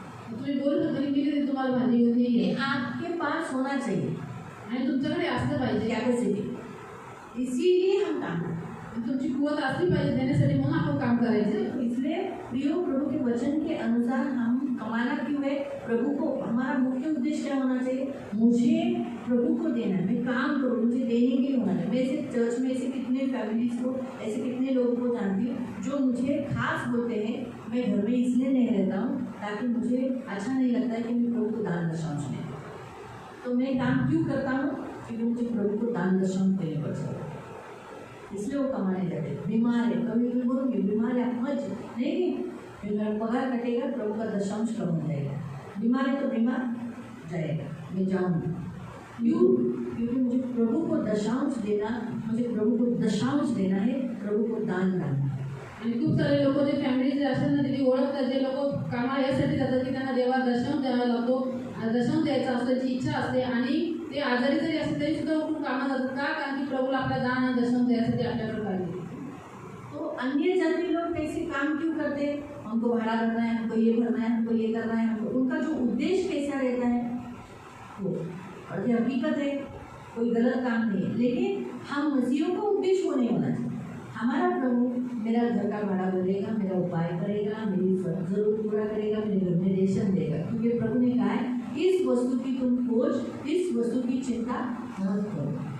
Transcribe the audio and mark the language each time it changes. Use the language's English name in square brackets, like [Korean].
[Marathi] तुम्ही बोलू शकता की मी देते तुम्हाला भाजी घेऊन [Hindi] ये ये, आपके पास होना चाहिए [Marathi] आणि तुमच्याकडे असलं पाहिजे, [Hindi] कैपेसिटी, इसीलिए हम काम करते हैं। [Marathi] तुमची कुवत असली पाहिजे देण्यासाठी, म्हणून आपण काम करायचं। [Hindi] तो इसलिए प्रियो प्रभु के वचन के अनुसार हम कमाना क्यों है? प्रभु को, हमारा मुख्य उद्देश्य क्या होना चाहिए? मुझे प्रभु को देना है, मैं काम करूँ, मुझे देने के लिए होना है। मैं ऐसे चर्च में ऐसे कितने फैमिलीज को, ऐसे कितने लोगों को जानती हूँ जो मुझे खास बोलते हैं मैं घर में इसलिए नहीं रहता हूँ ताकि मुझे अच्छा नहीं लगता है कि मैं प्रभु को दान दशांश दें। तो मैं काम क्यों करता हूँ? क्योंकि मुझे प्रभु को दान दशांश देने पड़ता है, इसलिए वो कमाने जाते। बीमार है, कभी भी बोलूँगी बीमार है आप मत नहीं, फिर मेरा पगार कटेगा, प्रभु का दशांश कम हो जाएगा। बीमार है तो बीमार जाएगा, मैं जाऊँगी क्यों? क्योंकि मुझे प्रभु को दशांश देना, मुझे प्रभु को दशांश देना है, प्रभु को दान करना। [Marathi] आणि खूप सारे लोक जे फॅमिली जे असतात ना तिथे ओळखतात, जे लोक कामाला यासाठी जातात की त्यांना देवा दशांश द्यावा लागतो, दशांश द्यायचा असतो, त्याची इच्छा असते, आणि ते आजारी जरी असले तरी सुद्धा उठून कामाला जातात का? कारण की प्रभूला आपला दान आणि दशांश द्यायसाठी आपल्याकडे पाहिजे। [Hindi] तो अन्य जाति लोग कैसे काम क्यों करते हैं? हमको भाड़ा भरना है, हमको ये भरना है, हमको ये करना है, हमको, उनका जो उद्देश्य कैसा रहता है वो, और ये हकीकत है, कोई गलत काम नहीं है। लेकिन हम मसीहों का उद्देश्य वो नहीं होना चाहिए। हमारा प्रभु मेरा घर का भाड़ा भरेगा, मेरा उपाय करेगा, मेरी जरूरत पूरा करेगा, मेरे घर में रेशन देगा, क्योंकि प्रभु ने कहा है इस वस्तु की तुम खोज, इस वस्तु की चिंता मत करो।